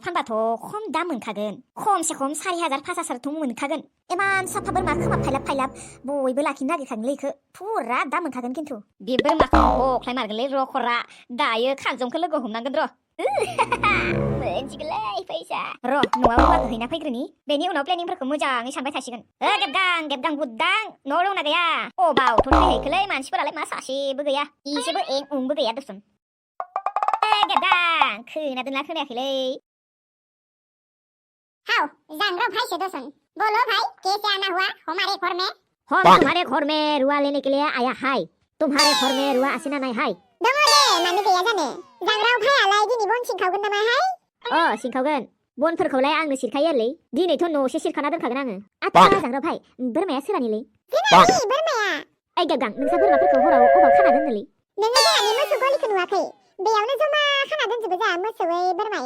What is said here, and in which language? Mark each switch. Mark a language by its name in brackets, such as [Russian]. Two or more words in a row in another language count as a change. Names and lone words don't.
[Bodo] फानबाथ' खम दाम मोनखागोन खमसे खम 4000-5000थ' मोनखागोन इमान साफा बोरमा खोमा फायलाब बयबो लाखिनो नागिरखागोनलै इखो फुरा दाम मोनखागोन खिन्थु बे बोरमाखौ हख्लाय मारगोनलै रखरा दायो खानजंखौ लोगो हमनांगोन र' मोनसिगोनलै फैसा र' न'आव रुवाखौ हैना फैग्रोनि बेनि उनाव प्लेनिंफोरखौ मोजाङै सानबाय थासिगोन गेबगां बुद्दां न' दंना गैया अबावथ' थैहैखोलै मानसिफोरालाय मा सासेबो गैया इसेबो उंबो गैया दसन गेबगां खोना दोनला खोनायाखैलै [Hindi] हाउ जांग्रो भाई से दोसन बोलो भाई कैसे आना हुआ हमारे घर में हम तुम्हारे घर में रुआ लेने के लिए आया है तुम्हारे घर में रुआ आसिना नहीं है [Bodo] दङ दे मानो गैया जानो जांग्राव भाइयालाय दिनै बन सिनखावगोन नामाहाय सिनखावगोन बनफोरखौलाय आंनो सिरखायोलै दिनैथ' न'से सिरखाना दोनखागोन आङो आत्सा जांग्रा भाइ बोरमाया सोरानिलै जोंहानि बोरमाया ओइ गेबगां नोंसा बोरमाफोरखौ हराव अबाव खाना दोनोलै नोङो जोंहानि मोसौ गलिखौ नुवाखै बेयावनो जमा खाना दोनजोबो जोंहा मोसौयै बोरमायै